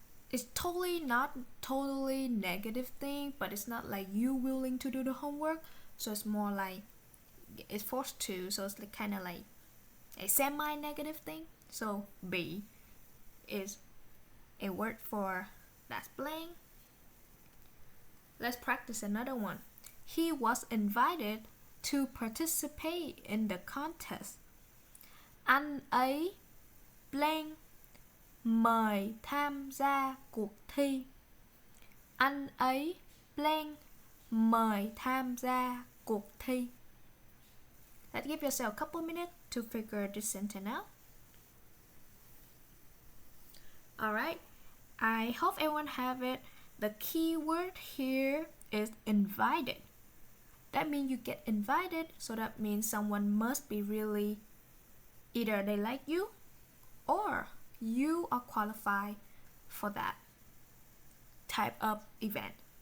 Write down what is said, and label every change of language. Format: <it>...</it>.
<en>It's not totally negative thing, but it's not like you willing to do the homework, so it's more like it's forced to, so it's like kind of like a semi-negative thing. So bị is a word for that's blank. Let's practice another one. He was invited to participate in the contest.</en> <vi>Anh ấy blank mời tham gia cuộc thi. Anh ấy blank mời tham gia cuộc thi.</vi> <en>Let's give yourself a couple minutes to figure this sentence out. Alright, I hope everyone have it. The key word here is invited. That means you get invited, so that means someone must be really, either they like you or you are qualified for that type of event.</en>